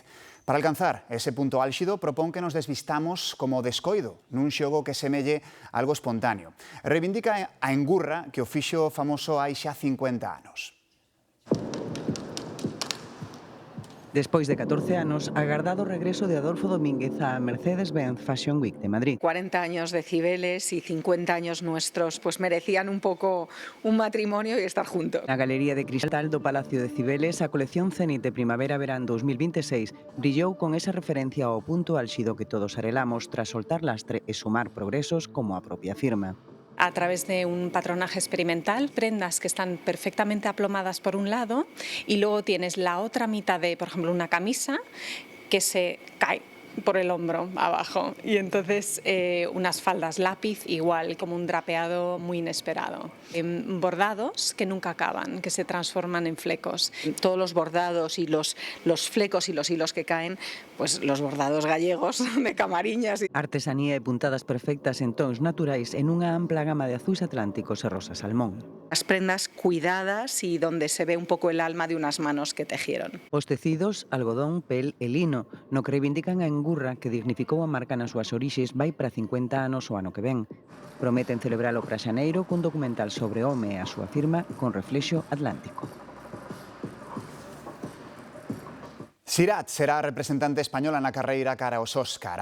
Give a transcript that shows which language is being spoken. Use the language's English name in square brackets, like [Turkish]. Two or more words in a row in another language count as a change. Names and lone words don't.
[Galician] Para alcanzar ese punto álxido, propón que nos desvistamos como descoido nun xogo que semelle algo espontáneo. Reivindica a engurra que o fixo famoso hai xa 50 anos. Despois de 14 anos, agardado o regreso de Adolfo Domínguez á Mercedes-Benz Fashion Week de Madrid. [Spanish] 40 años de Cibeles y 50 años nuestros, pues merecían un poco un matrimonio y estar juntos. [Galician] Na Galería de Cristal do Palacio de Cibeles, a colección Zenit de Primavera-Verán 2026 brillou con esa referencia ao punto álxido que todos arelamos tras soltar lastre e sumar progresos como a propia firma. [Spanish] A través de un patronaje experimental, prendas que están perfectamente aplomadas por un lado y luego tienes la otra mitad de, por ejemplo, una camisa que se cae por el hombro abajo y entonces unas faldas lápiz igual, como un drapeado muy inesperado. Bordados que nunca acaban, que se transforman en flecos. Todos los bordados y los flecos y los hilos que caen, pues los bordados gallegos de Camariñas. [Galician] Artesanía e puntadas perfectas en tons naturais en unha ampla gama de azuis atlánticos e rosa salmón. [Spanish] Las prendas cuidadas y donde se ve un poco el alma de unas manos que tejieron. [Galician] Os tecidos, algodón, pel e lino, no que reivindican a Engurra, que dignificou a marca nas súas orixes, vai para 50 anos o ano que ven. Prometen celebralo para xaneiro cun documental sobre o home e a súa firma con reflexo atlántico. Sirat será a representante española na carreira cara aos Óscar.